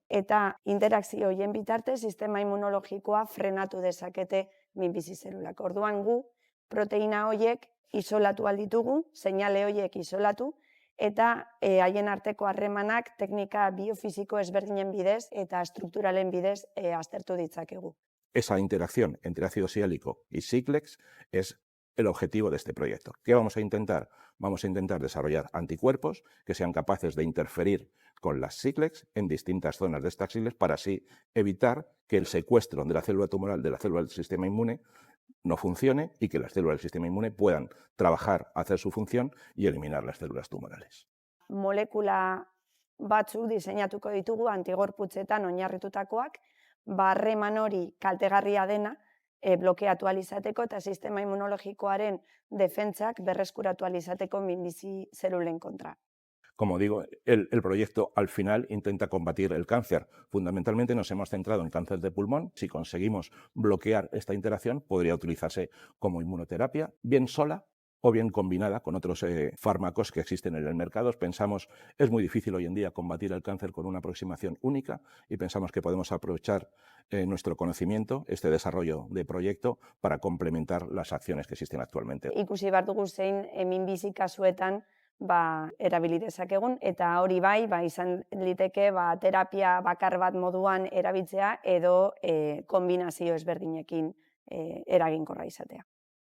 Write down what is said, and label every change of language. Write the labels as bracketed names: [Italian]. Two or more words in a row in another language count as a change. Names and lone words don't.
[Basque] Eta interakzio horien bitartez sistema immunologikoa frenatu dezakete minbizi zelulak. Orduan gu proteina horiek isolatu alditugu, seinale horiek isolatu, eta haien arteko harremanak teknika biofisiko ezberdinen bidez eta estrukturalen bidez aztertu ditzakegu. [Spanish] Esa interacción entre ácido siálico y Siclex es el objetivo de este proyecto. ¿Qué vamos a intentar? Vamos a intentar desarrollar anticuerpos que sean capaces de interferir con las Siclex en distintas zonas de estas Siclex para así evitar que el secuestro de la célula tumoral de la célula del sistema inmune no funcione y que las células del sistema inmune puedan trabajar, hacer su función y eliminar las células tumorales. [Basque] Molekula batzuk diseinatuko ditugu antigorputzetan oinarritutakoak, harreman hori kaltegarria dena blokeatu ahal izateko eta sistema immunologikoaren defentsak berreskuratu ahal izateko minbizi zelulen kontra. [Spanish] Como digo, el proyecto al final intenta combatir el cáncer. Fundamentalmente nos hemos centrado en cáncer de pulmón. Si conseguimos bloquear esta interacción, podría utilizarse como inmunoterapia, bien sola o bien combinada con otros fármacos que existen en el mercado. Pensamos, es muy difícil hoy en día combatir el cáncer con una aproximación única y pensamos que podemos aprovechar nuestro conocimiento, este desarrollo de proyecto, para complementar las acciones que existen actualmente. [Basque] Ikusi behar dugu zein minbizi kasuetan erabili dezakegun, eta hori bai, izan liteke terapia bakar bat moduan erabiltzea edo kombinazio ezberdinekin eraginkorra izatea.